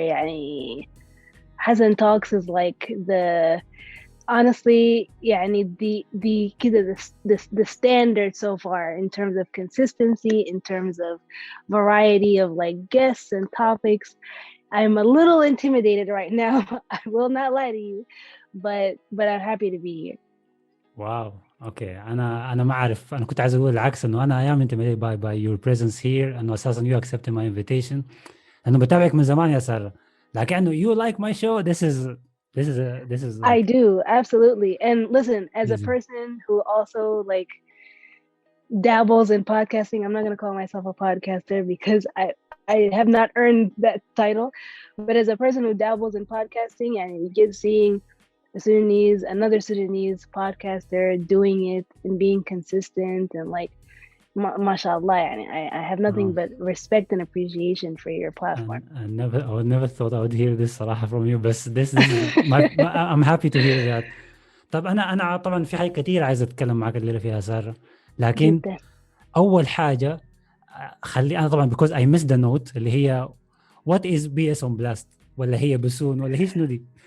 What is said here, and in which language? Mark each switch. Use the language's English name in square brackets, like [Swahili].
[Arabic] يعني [English] Hassan Talks is like honestly the [Arabic] كده [English] the standard so far in terms of consistency, in terms of variety of like guests and topics. I'm a little intimidated right now. I will not lie to you, but I'm happy to be here. [Arabic] واو اوكي, انا ما اعرف, انا كنت عايز اقول العكس, انه انا ايام [English] intimidated by your presence here, [Arabic] انه اساسا [English] you accepted my invitation, [Arabic] انه بتابعك من زمان يا سارة, لكن [English] you like my show. This is like, I do, absolutely. And listen, as a person who also like dabbles in podcasting, I'm not going to call myself a podcaster because I have not earned that title, but as a person who dabbles in podcasting, and you get seeing another Sudanese podcaster doing it and being consistent and like, mashallah, I have nothing but respect and appreciation for your platform. I would never thought I would hear this [Arabic] صراحة [English] from you, but this is I'm happy to hear that. [Arabic] طب أنا طبعا في حاجة كتير عايز أتكلم معك الليلة فيها سارة, لكن جدا. أول حاجة خلي أنا طبعا [English] because I missed the note [Arabic] اللي هي [English] what is BSONBLAST, [Arabic] ولا هي بسون, ولا هي شنو دي؟